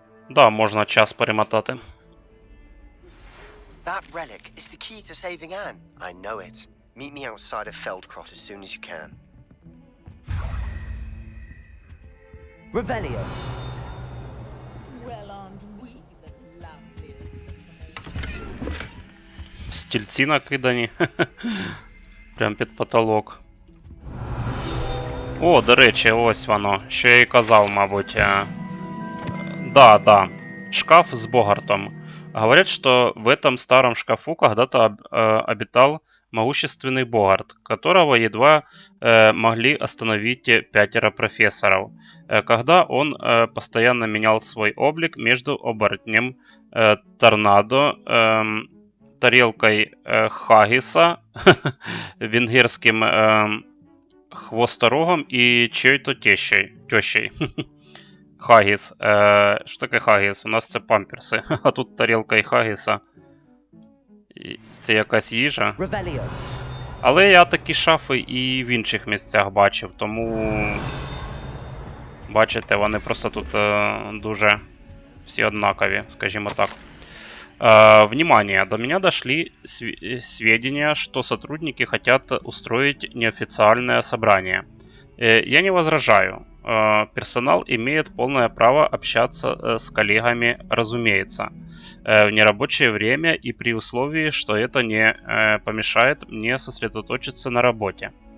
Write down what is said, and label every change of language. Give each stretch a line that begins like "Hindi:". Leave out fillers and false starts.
Ukrainian: Да, можна час перемотати.
English: That relic is the key to saving Anne. I know it. Meet me outside of Feldcroft as soon as you can. Revelio. Well, aren't we the loveliest?
Ukrainian: Стільці накидані. Прям під потолок. О, до речі, ось воно. Що я і казав, мабуть. Да.
Russian: Шкаф с Богартом. Говорят, что в этом старом шкафу когда-то обитал могущественный Богарт, которого едва могли остановить 5 профессоров, когда он постоянно менял свой облик между оборотнем Торнадо, тарелкой Хаггиса, венгерским хвосторогом и чьей-то тещей.
Ukrainian: Хаггіс. Що таке Хаггіс? У нас це памперси. А тут тарілка і Хаггіса. Це якась їжа. Але я такі шафи і в інших місцях бачив, тому... Бачите, вони просто тут дуже всі однакові, скажімо так.
Russian: Внимание! До меня дошли сведения, что сотрудники хотят устроить неофициальное собрание. Я не возражаю. Персонал имеет полное право общаться с коллегами, разумеется, в нерабочее время и при условии, что это не помешает мне сосредоточиться на работе.